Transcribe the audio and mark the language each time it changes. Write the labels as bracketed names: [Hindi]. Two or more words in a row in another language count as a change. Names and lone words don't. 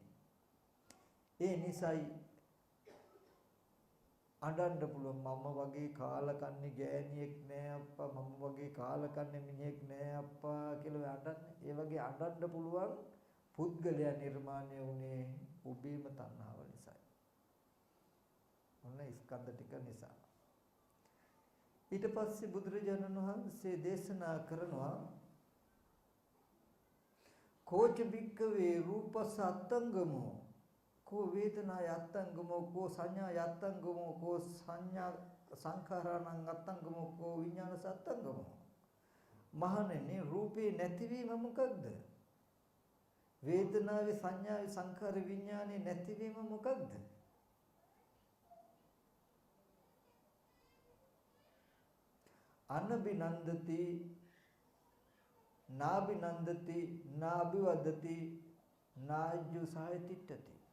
[Sinhala] ඒ නිසායි අඬන්න පුළුවන් මම වගේ කාලකන්ණි ගෑණියෙක් නෑ අප්පා, මම වගේ කාලකන්ණි මිනිහෙක් නෑ අප්පා කියලා අඬන්නේ. ඒ වගේ අඬන්න පුළුවන් පුද්ගලයා නිර්මාණය වුණේ ඔබේම තණ්හාව නිසායි. ඔන්න ස්කන්ධ ටික නිසා. ඊට පස්සේ බුදුරජාණන් වහන්සේ දේශනා කරනවා [Pali] කෝච භික්ඛවේ රූපස්ස අත්තංගමෝ කෝ වේදනා යත්තංගමෝ කෝ සංඥා යත්තංගමෝ කෝ සංඥා සංඛාරාණං අත්තංගමෝ කෝ විඥාන සත්තංගමෝ. [Sinhala] මහණෙනි රූපේ නැතිවීම මොකක්ද? වේදනාවේ සංඥාවේ සංඛාර විඥානේ නැතිවීම මොකක්ද? [Pali] අනබිනන්දති නාබිනන්දති නාබිවදති නාජ්ජු සායතිට්ඨති.